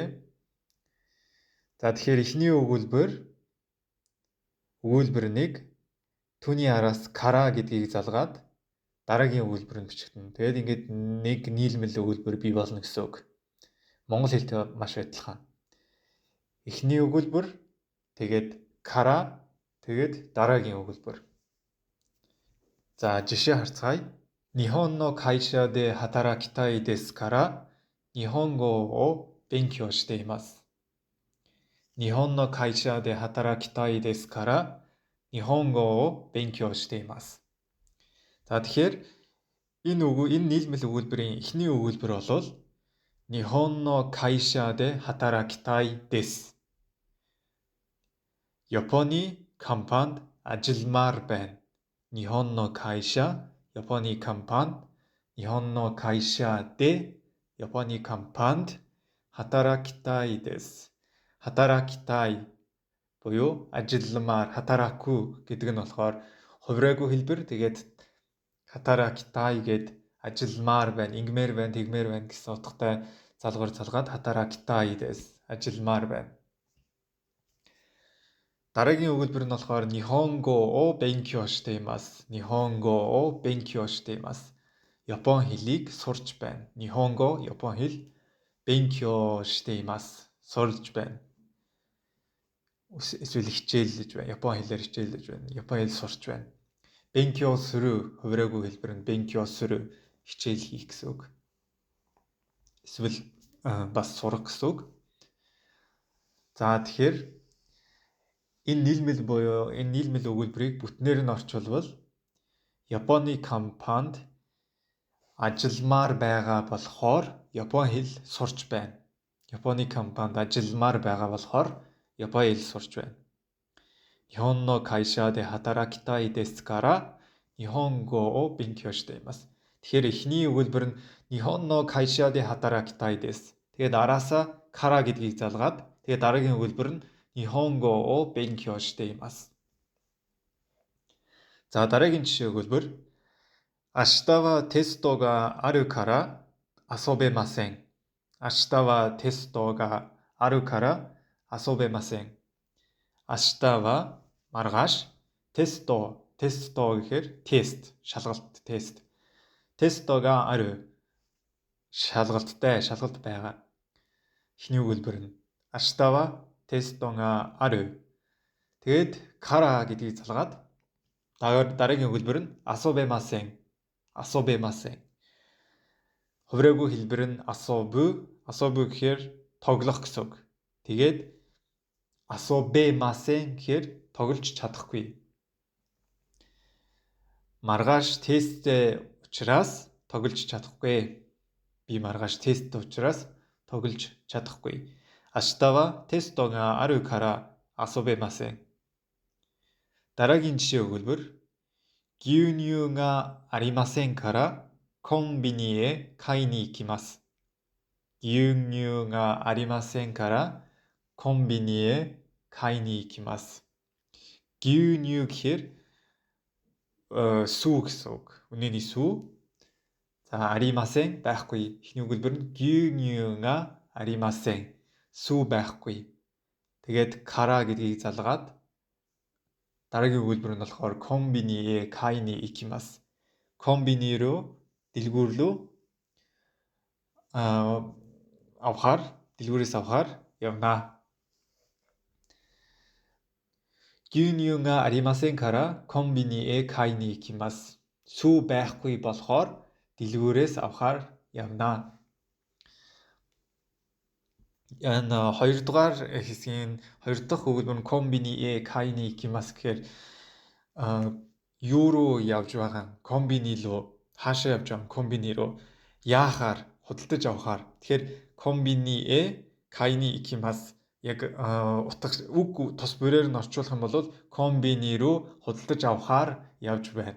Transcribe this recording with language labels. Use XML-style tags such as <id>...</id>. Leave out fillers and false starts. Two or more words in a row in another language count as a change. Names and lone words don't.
<mn>За тэгэхээр эхний өгүүлбэр 1 түүний араас кара гэдгийг залгаад дараагийн өгүүлбэр нь бичигдэнэ. Тэгээд ингээд нэг нийлмэл өгүүлбэр бий болно гэсэн үг. Монгол хэлтэй маш адилхан. Эхний өгүүлбэр тэгээд кара тэгээд дараагийн өгүүлбэр. За жишээ харцгаая.</mn> <ja>日本の会社で働きたいですから日本語を勉強しています. 日本の会社で働きたいですから日本語を勉強しています.</ja> <mn>За тэгэхээр энэ нийлмэл өгүүлбэрийн эхний өгүүлбэр бол</mn> <ja>日本の会社で働きたいです.</ja> <mn>Японы компанид ажилламаар байна.</mn> <ja>日本の会社</ja> <mn>Японы компанид</mn> <ja>日本の会社で</ja> <mn>Японы компанид</mn> <ja>働きたいです.</ja> <mn>Hatarakitai буюу ажилламаар hataraku гэдэг нь болохоор хувираагүй хэлбэр. Тэгээд hatarakitai гэд ажилламаар байна, ингэмээр байна, тэгмээр байна гэсэн утгатай залгуур залгаад</mn> <ja>働きたいです.</ja> <mn>Ажилламаар байна. Дараагийн өгүүлбэр нь болохоор</mn> <ja>日本語を勉強しています. 日本語を勉強しています.</ja> <mn>Япон хэлийг сурч байна. Nihongo Япон хэл,</mn> <ja>勉強しています.</ja> <mn>Сурж байна. Эсвэл хичээллэж байна. Япон хэлээр хичээллэж байна. Япон хэл сурч байна.</mn> <ja>勉強する</ja> <mn>хувираагүй хэлбэр нь</mn> <ja>勉強する</ja> <mn>хичээл хийх гэсэн үг. Эсвэл бас сурах гэсэн үг. За тэгэхээр энэ нийлмэл өгүүлбэрийг бүтнээр нь орчуулбал Японы компанид ажилламаар байгаа болохоор Япон хэл сурч байна. Японы компанид ажилламаар байгаа болохоор Япон хэл сурч байна.</mn> <ja>日本の会社で働きたいですから日本語を勉強しています.</ja> <mn>Тэгэхээр эхний өгүүлбэр нь</mn> <ja>日本の会社で働きたいです.</ja> <mn>Тэгээд араасаа kara гэдгийг залгаад тэгээд дараагийн өгүүлбэр нь</mn> <ja>日本語を勉強しています.</ja> <mn>За дараагийн жишээ өгүүлбэр</mn> <ja>明日はテストがあるから遊べません. 明日はテストがあるから遊べません. 明日は</ja> <mn>маргааш testo гэхээр тест, шалгалт тест.</mn> <ja>テストがある</ja> <mn>шалгалт байгаа. Эхний өгүүлбэр нь</mn> <ja>明日はテストがある.</ja> <mn>Тэгээд kara гэдгийг залгаад дараагийн өгүүлбэр нь asobemasen. Хувираагүй хэлбэр нь asobu гэхээр тоглох гэсэн үг. Тэгээд asobemasen гэхээр тоглож чадахгүй. Маргааш тесттэй учраас тоглож чадахгүй. Би маргааш тесттэй учраас тоглож чадахгүй.</mn> <ja>明日はテストがあるから遊べません.</ja> <mn>Дараагийн жишээ өгүүлбэр</mn> <ja>牛乳がありませんからコンビニへ買いに行きます. 牛乳がありませんからコンビニへ買いに行きます.</ja> <mn>Gyunyu гэхээр сүү гэсэн үг. Үнэний сүү. За arimasen байхгүй. Эхний өгүүлбэр нь</mn> <ja>牛乳がありません.</ja> <mn>Сүү байхгүй. Тэгээд kara гэдгийг залгаад дараагийн өгүүлбэр нь болохоор</mn> <ja>コンビニへ買いに行きます.</ja> <mn>Konbini руу дэлгүүр рүү дэлгүүрээс авахар явна.</mn> <ja>牛乳がありませんからコンビニへ買いに行きます.</ja> <mn>Сүү байхгүй болохоор дэлгүүрээс авахар явна. Энэ хоёр дахь өгүүлбэр нь</mn> <ja>コンビニへ買いに行きます</ja> <mn>гэхээр юу руу явж байгаа? Konbini руу Хаашаа явж байгаа комбини руу яахаар худалдаж авахаар. Тэгэхээр</mn> <ja>コンビニ買いに行きます</ja> <mn>яг утга үг тус бүрээр нь орчуулах юм бол комбини руу худалдаж авахаар явж байна.</mn>